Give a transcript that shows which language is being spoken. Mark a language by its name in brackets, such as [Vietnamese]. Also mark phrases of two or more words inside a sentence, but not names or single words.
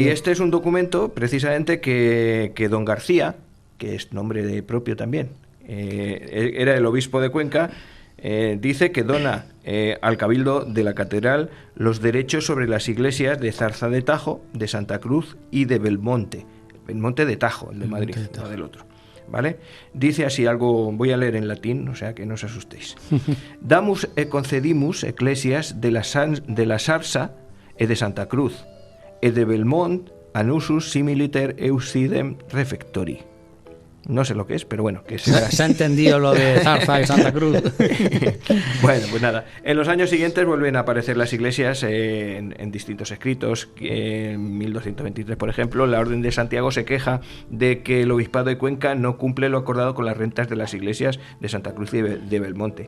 [Spanish] Y este es un documento precisamente que don García, que es nombre propio también, era el obispo de Cuenca, dice que dona al Cabildo de la Catedral los derechos sobre las iglesias de Zarza de Tajo, de Santa Cruz y de Belmonte. Belmonte de Tajo, el de Madrid, no del otro. ¿Vale? Dice así algo, voy a leer en latín, o sea que no os asustéis. [Latin] Damus e concedimus ecclesias de la Sarsa e de Santa Cruz e de Belmont anusus similiter eusidem refectori. [Spanish] No sé lo que es, pero bueno, que se ha entendido lo de Zarza y Santa Cruz. Bueno, pues nada. En los años siguientes vuelven a aparecer las iglesias en distintos escritos. En 1223, por ejemplo, la Orden de Santiago se queja de que el Obispado de Cuenca no cumple lo acordado con las rentas de las iglesias de Santa Cruz y de Belmonte.